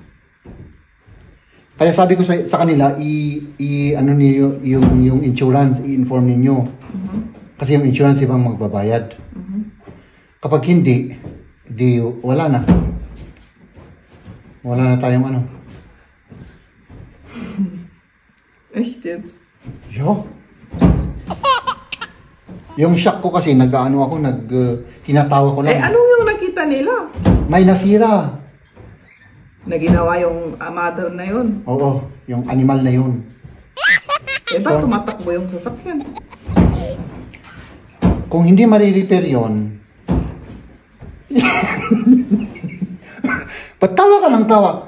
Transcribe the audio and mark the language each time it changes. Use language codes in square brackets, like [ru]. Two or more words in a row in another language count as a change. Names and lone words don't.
[tl] Kaya sabi ko sa kanila, niyo yung insurance, i-inform niyo. Kasi yung insurance ibang magbabayad. Kapag hindi, wala na. Wala na tayong [de] Echt jetzt? Ja. [tl] Yung shock ko kasi, tinatawa ko lang. Anong yung nakita nila? May nasira. Na ginawa yung mother na yun. Oo, yung animal na yun. Ba't tumatakbo yung sasakyan? Kung hindi marirepair yun, ba't tawa ka ng tawa?